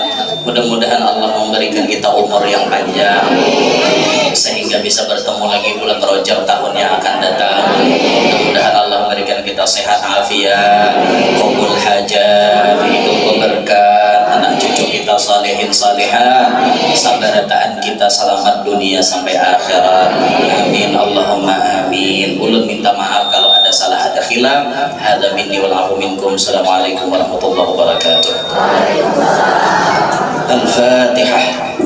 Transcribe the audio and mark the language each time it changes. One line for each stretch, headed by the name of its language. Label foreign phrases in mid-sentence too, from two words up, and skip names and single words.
Indonesian: Mudah-mudahan Allah memberikan kita umur yang panjang sehingga bisa bertemu lagi bulan Rajab tahun yang akan datang. Mudah-mudahan Allah memberikan kita sehat afiat, qabul hajat, hidup berkah, anak cucu kita salihin salihah,
Banjar: sabarataan kita selamat dunia sampai akhirat.
Arabic: آمين اللهم آمين.
Banjar: Ulun minta maaf kalau ada salah, ada khilaf.
Arabic: هذا مني والعفو منكم. السلام عليكم ورحمة الله وبركاته.
Indonesian: Al-Fatihah.